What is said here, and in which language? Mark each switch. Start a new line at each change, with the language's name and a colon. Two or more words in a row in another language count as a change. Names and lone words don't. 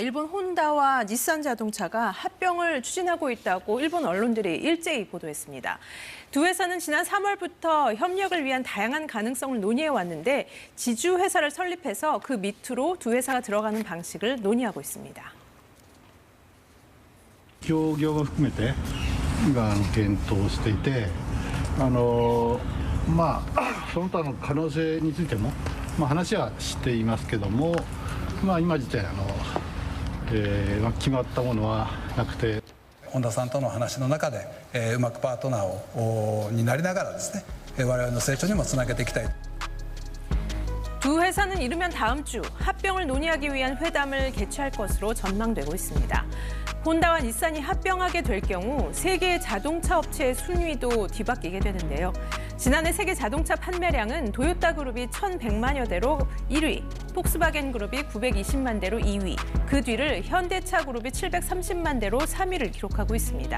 Korean: 일본 혼다와 닛산 자동차가 합병을 추진하고 있다고 일본 언론들이 일제히 보도했습니다. 두 회사는 지난 3월부터 협력을 위한 다양한 가능성을 논의해 왔는데 지주 회사를 설립해서 그 밑으로 두 회사가 들어가는 방식을 논의하고 있습니다.
Japanese: 協業も含めて検討していて、その他の可能性についても話はしていますけども、今時点決まったものはなくて。本田さんとの話の中で、うまくパートナーになりながらですね、我々の成長にもつなげていきたい。
Korean: 두 회사는 이르면 다음 주 합병을 논의하기 위한 회담을 개최할 것으로 전망되고 있습니다. 혼다와 닛산이 합병하게 될 경우 세계 자동차 업체의 순위도 뒤바뀌게 되는데요. 지난해 세계 자동차 판매량은 도요타 그룹이 1,100만여 대로 1위, 폭스바겐 그룹이 920만 대로 2위, 그 뒤를 현대차 그룹이 730만 대로 3위를 기록하고 있습니다.